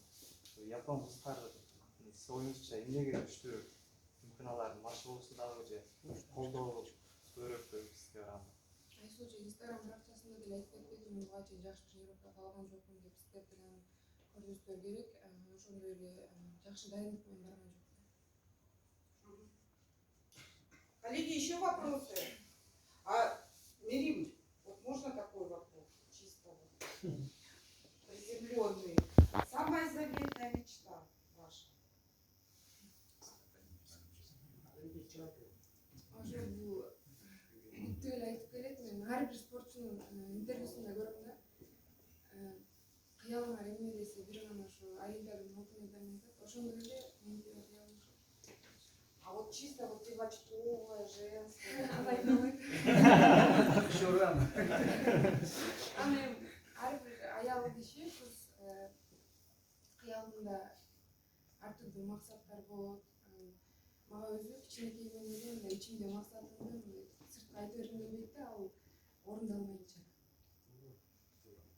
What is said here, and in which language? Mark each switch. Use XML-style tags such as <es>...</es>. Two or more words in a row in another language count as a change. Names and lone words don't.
<ky>Япон кыздар сиз оюңузча эмнеге күчтүү мүмкүн алар машыгуусу дагы же колдоо көбүрөөкпү сизге караганда? Айсул Инстаграм баракчасында деле айтып кетпедиби, мен буга чейин жакшы тренировка калган жокмун деп, сиздер деле көрсөтүңүздөр керек. Ошондой эле жакшы дайындык менен барган жок.</ky> <ru>Коллеги, еще вопросы? Мерим, вот можно такой вопрос, чисто приземленный. Самая заветная мечта ваша?</ru> <ky>Ошо бул түгел айтып келет. Мен ар бир спортчунун интервьюсунда көрөм да. Кыялыңар эмне десе бир гана ошо Олимпиаданын алтын медалын айтат. Ошондой эле меники да кыялым ошо.</ky> <ru>А вот чисто вот девочковая, женская. Еще рано.</ru> <ky>Аны ар бир аял киши кыз кыялында ар түрдүү максаттар болот. Мага өзү кичинекейден эле мындай ичимде максатымды мындай сыртка айта бергим келбейт да, ал орундалмайынча.</ky>